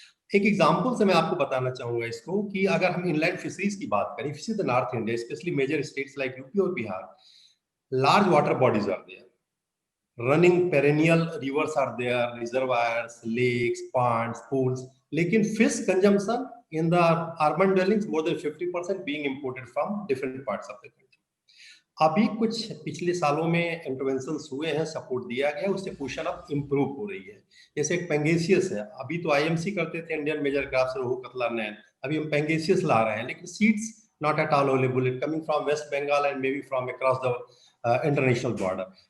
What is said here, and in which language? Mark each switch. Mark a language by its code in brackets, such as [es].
[hi] एक एग्जांपल से मैं आपको बताना चाहूंगा इसको, कि अगर हम इनलैंड फिशरीज की बात करें, fish the north India, specially major states like UP और Bihar, [en] Large water bodies are there, running perennial rivers are there, reservoirs, lakes, ponds, pools. लेकिन fish consumption in the urban dwellings more than 50% being imported from different parts of the country. [hi] अभी कुछ पिछले सालों में interventions हुए हैं, support दिया गया, उससे पोषण अब इम्प्रूव हो रही है। जैसे एक पेंगेसियस है, अभी तो आईएमसी करते थे, इंडियन मेजर क्रॉप्स, रोहू, कतला, नैन, अभी हम पेंगेसियस ला रहे हैं, लेकिन [en] Seeds not at all available, it coming from west Bengal and maybe from across the international border.